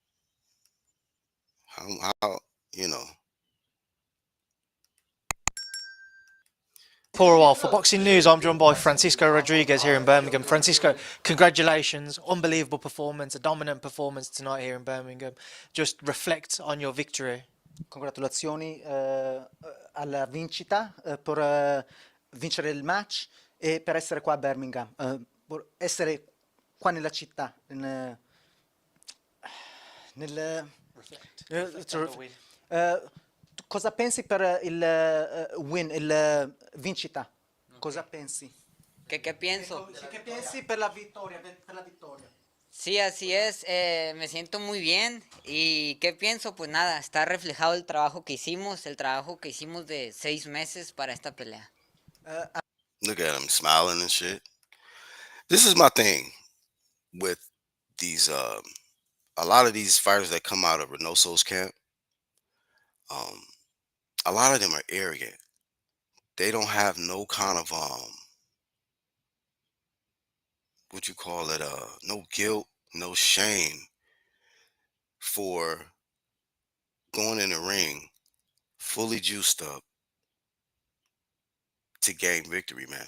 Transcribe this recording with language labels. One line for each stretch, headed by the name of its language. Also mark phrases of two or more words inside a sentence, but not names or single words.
English: How you know? For a while. For Boxing News, I'm joined by Francisco Rodriguez here in Birmingham. Francisco, congratulations. Unbelievable performance, a dominant performance tonight here in Birmingham. Just reflect on your victory.
Italian: Congratulazioni alla vincita per vincere il match e per essere qua a Birmingham, essere qua nella città, nel,
English: Reflect. eh, Reflect on the win.
Italian: cosa pensi per il win, il vincita? Cosa pensi?
Spanish: ¿Qué pienso?
Italian: Che pensi per la vittoria? Per la vittoria?
Spanish: Sí, así es. Me siento muy bien. ¿Y qué pienso? Pues nada, está reflejado el trabajo que hicimos de 6 meses para esta pelea.
English: Look at him smiling and shit. This is my thing with these a lot of these fighters that come out of Reynoso's camp. Um, a lot of them are arrogant. They don't have no kind of what you call it, no guilt, no shame for going in the ring fully juiced up to gain victory, man.